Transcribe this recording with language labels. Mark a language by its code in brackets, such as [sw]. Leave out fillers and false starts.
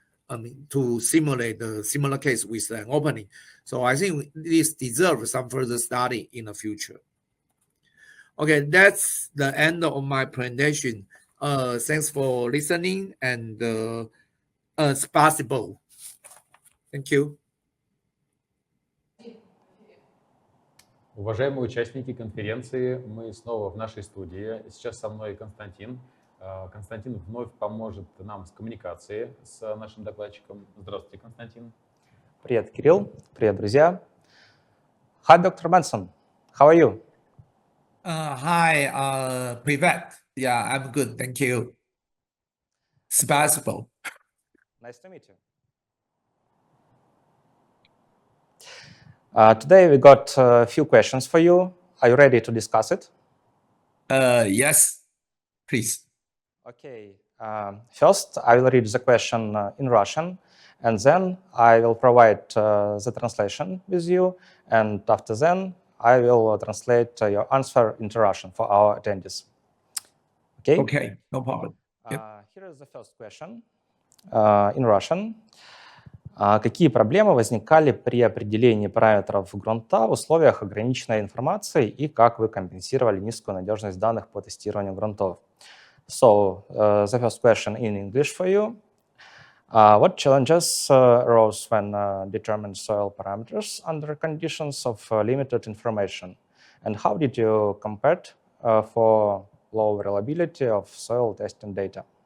[en] I mean, to simulate the similar case with an opening. So I think this deserves some further study in the future. Okay, that's the end of my presentation. Thanks for listening, and it's possible. Thank you. [ru] Уважаемые участники конференции, мы снова в нашей студии. Сейчас со мной Константин. Константин вновь поможет нам с коммуникацией с нашим докладчиком. Здравствуйте, Константин. Привет, Кирилл. Привет, друзья. [en] Hi, Dr. Benson. How are you? Hi, Privet. Yeah, I'm good. Thank you. It's possible. Nice to meet you. Today we got a few questions for you. Are you ready to discuss it? Yes, please. Okay. First, I will read the question in Russian, and then I will provide the translation with you. And after then, I will translate your answer into Russian for our attendees. Okay? Okay, no problem. Here is the first question in Russian. [ru] Какие проблемы возникали при определении параметров грунта в условиях ограниченной информации и как вы компенсировали низкую надежность данных по тестированию грунтов? [en] So, the first question in English for you. What challenges arose when determining soil parameters under conditions of limited information? And how did you compare it for low reliability of soil testing data?